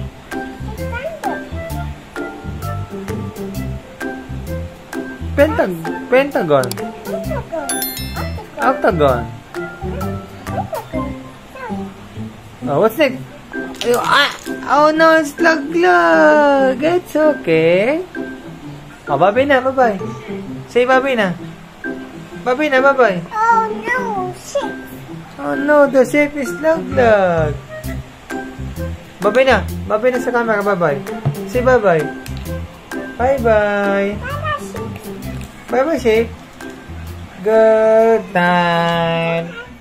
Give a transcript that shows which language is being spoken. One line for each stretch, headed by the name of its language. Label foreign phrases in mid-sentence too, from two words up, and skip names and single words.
English: Pentagon. Octagon. Oh, what's next? Oh no, it's laglag. It's okay. Oh, bye-bye na, bye-bye. Say bye-bye na. Bye-bye na, bye-bye. Oh no, shit. Oh no, the shape is laglag. Bye-bye na. Bye-bye na sa camera, bye-bye. Say bye-bye. Bye-bye. Bye-bye, shape. Good night.